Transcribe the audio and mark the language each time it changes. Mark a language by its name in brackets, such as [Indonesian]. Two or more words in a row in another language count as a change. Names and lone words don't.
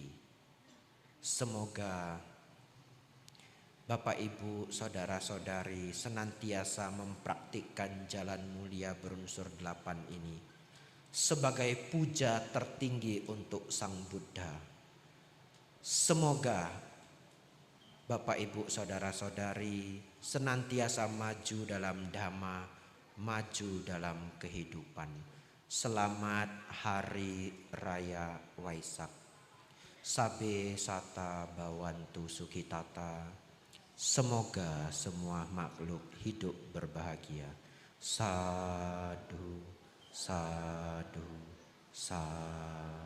[Indonesian] Semoga Bapak Ibu saudara-saudari senantiasa mempraktikkan jalan mulia berunsur 8 ini sebagai puja tertinggi untuk Sang Buddha. Semoga Bapak Ibu saudara-saudari senantiasa maju dalam dhamma, maju dalam kehidupan. Selamat Hari Raya Waisak. [Pali] Sabe sata bawantu sukitata. [Indonesian] Semoga semua makhluk hidup berbahagia. [Pali] Sadhu, sadhu, sadhu.